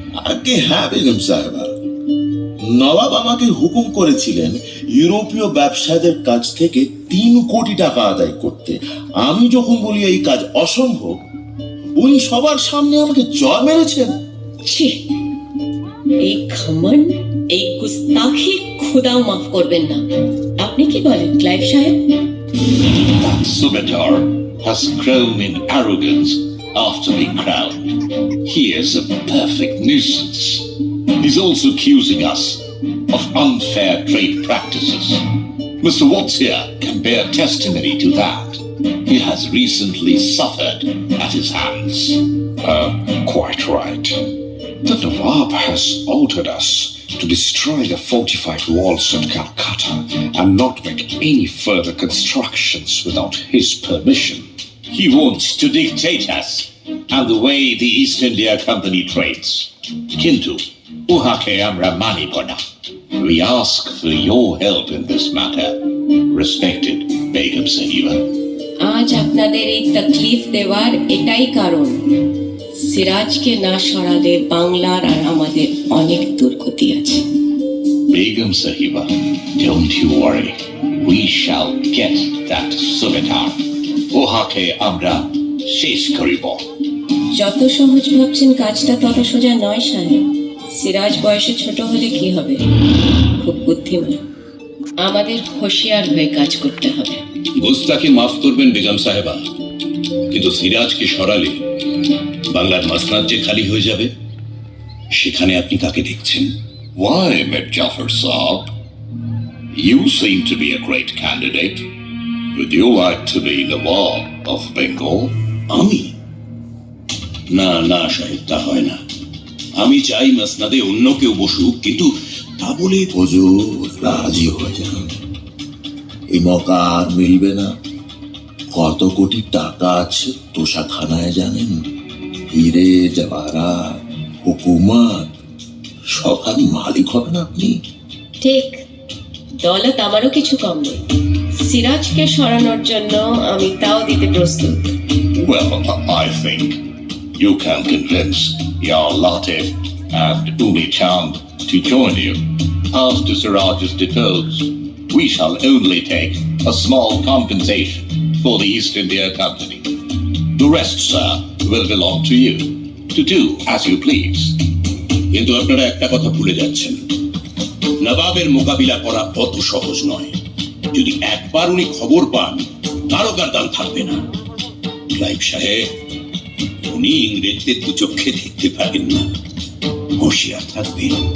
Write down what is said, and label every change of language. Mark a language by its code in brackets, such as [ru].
[bn] আগে হ্যাঁ বেগম সাহেবা, নবাব আমাকে হুকুম করেছিলেন ইউরোপীয় ব্যবসায়ীদের কাছ থেকে 3 কোটি টাকা আদায় করতে। আমি যখন বলি এই কাজ অসম্ভব, উনি সবার সামনে আমাকে জয় মেরেছেন। ছি, এই ঘমন্ড, এই গুস্তাখি খোদাও মাফ করবেন না। আপনি কি বলেন ক্লাইভ সাহেব? [en] That Subedar has grown in arrogance after being crowned. He is a perfect nuisance. He's also accusing us of unfair trade practices. Mr. Watts here can bear testimony to that. He has recently suffered at his hands. Quite right. The Nawab has ordered us to destroy the fortified walls at Calcutta and not make any further constructions without his permission. He wants to dictate us and the way the East India Company trades. [bn] Kintu, uhake amra manibo na. [en] We ask for your help in this matter, respected Begum Sahiba. [bn] আজ আপনাদের এই তকলিফ দেওয়ার এটাই কারণ। সিরাজকে না সরালে বাংলার আর আমাদের অনেক দুর্গতি আছে। [en] Begum Sahiba, don't you worry. We shall get that Subedar. [bn] Uhake amra shesh koribo. যত সহজ ভাবছেন কাজটা তত সোজা নয় সাহেব। সিরাজ বয়সে ছোট হলে কি হবে, খুব বুদ্ধিমান। আমাদের হুঁশিয়ার হয়ে কাজ করতে হবে। গোস্তাকে মাফ করবেন বেগম সাহেবা, কিন্তু সিরাজকে সরালে বাংলার মাসনাদ যে খালি হয়ে যাবে, সেখানে আপনি কাকে দেখছেন? [en] Why, Mir Jafar Saab? You seem to be a great candidate. Would you like to be Nawab of Bengal? [bn] আমি? না না সাহেব, তা হয় না। আমি চাই মাসনাদে অন্য কেউ বসুক, কিন্তু তা বলে হুজুর রাজি হয়ে যান। এই মৌকা আর মিলবে না। কত কোটি টাকা আছে তোষাখানায় জানেন? হিরে জওয়ারাত, হুকুমত, সবার মালিক হবেন আপনি। ঠিক, দৌলত আমারও কিছু কম নেই। সিরাজকে সরানোর জন্য আমি তাও দিতে প্রস্তুত। [en] Well, I think you can convince your Latif and Umi Chand to join you. After Siraj is deposed, we shall only take a small compensation for the East India Company. The rest, sir, will belong to you, to do as you please. [bn] কিন্তু আপনারা একটা কথা ভুলে যাচ্ছেন, নবাবের মোকাবিলা করা অত সহজ নয়। যদি একবার উনি খবর পান, কারো গার্দান থাকবে না। ক্লাইভ সাহেব, উনি ইংরেজদের দু চোখে দেখতে পারেন না, হুঁশিয়ার থাকবেন।